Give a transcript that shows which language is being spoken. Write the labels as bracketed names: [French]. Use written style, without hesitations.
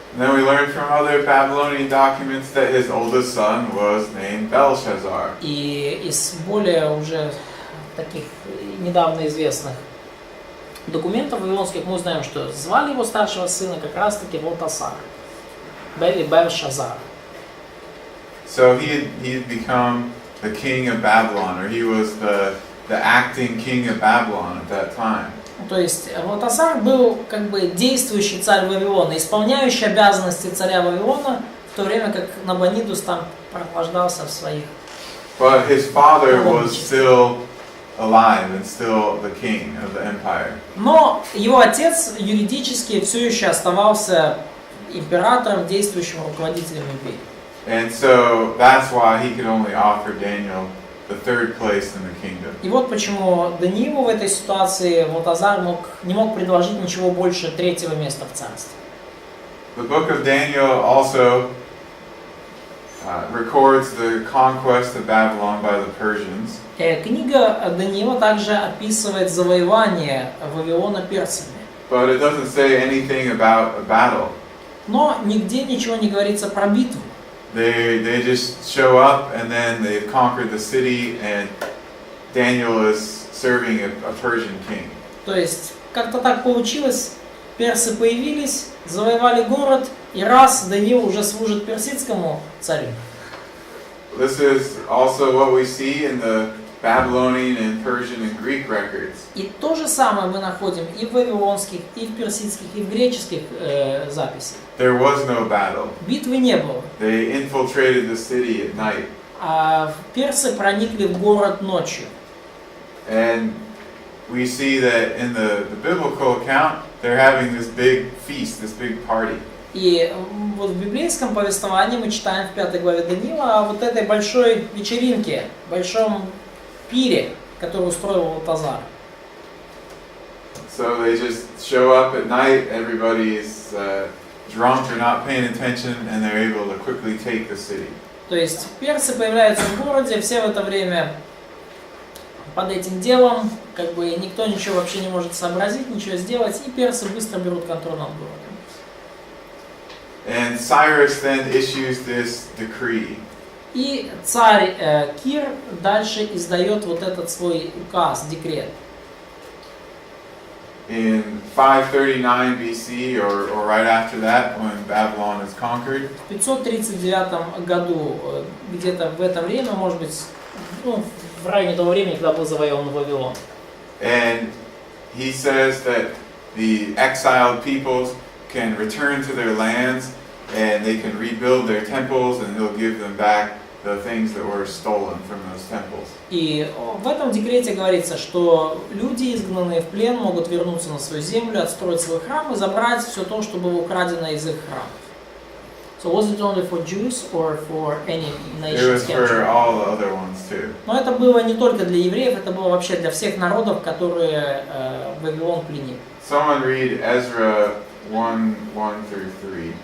[English] And then we learned from other Babylonian documents that his oldest son was named Belshazzar. [Russian] И из более уже таких недавно известных документов вавилонских мы узнаем, что звали его старшего сына как раз-таки Валтасар, или Бельшазар. [English] So he had become the king of Babylon, or he was the acting king of Babylon at that time. [Russian] То есть Валтасар был как бы действующий царь Вавилона, исполняющий обязанности царя Вавилона, в то время как Набонидус там прохлаждался в своих. [English] But his father was still alive and still the king of the empire. [Russian] Но его отец юридически все еще оставался императором, действующим руководителем империи. [English] And so that's why he could only offer Daniel the third place in the kingdom. [Russian] И вот почему Даниилу в этой ситуации Валтасар не мог предложить ничего больше третьего места в царстве. [English] The book of Daniel also records the conquest of Babylon by the Persians. [Russian] Книга Даниила также описывает завоевание Вавилона персами. [English] But it doesn't say anything about a battle. [Russian] Но нигде ничего не говорится про битву. [English] They just show up and then they've conquered the city and Daniel is serving a Persian king. [Russian] То есть как-то так получилось, персы появились, завоевали город, и раз Даниил уже служит персидскому царю. [English] This is also what we see in the Babylonian and Persian and Greek records. [Russian] И то же самое мы находим и в вавилонских, и в персидских, и в греческих записях. [English] There was no battle. [Russian] Битвы не было. [English] They infiltrated the city at night. [Russian] А персы проникли в город ночью. [English] And we see that in the biblical account, they're having this big feast, this big party. [Russian] И вот в библейском повествовании мы читаем в 5 главе Даниила о вот этой большой вечеринке, большом пире, который устроил Валтазар. [English] So they just show up at night, everybody is drunk or not paying attention, and they're able to quickly take the city. [Russian] То есть персы появляются в городе, все в это время под этим делом, как бы никто ничего вообще не может сообразить, ничего сделать, и персы быстро берут контроль над городом. [English] And Cyrus then issues this decree. [Russian] И царь Кир дальше издает вот этот свой указ, декрет. [English] In 539 BC or right after that, when Babylon is conquered, [Russian] В 539 году, где-то в это время, может быть, ну, в районе того времени, когда был завоеван Вавилон. [English] and he says that the exiled peoples can return to their lands and they can rebuild their temples and he'll give them back the things that were stolen from those temples. [Russian] И в этом декрете говорится, что люди, изгнанные в плен, могут вернуться на свою землю, отстроить свой храм и забрать все то, что было украдено из их храмов. [English] So was it only for Jews or for any It nation was for captured? all the other ones too. [Russian] Но это было не только для евреев, это было вообще для всех народов, которые Вавилон пленил. [English] Someone read Ezra 1:1 through 3.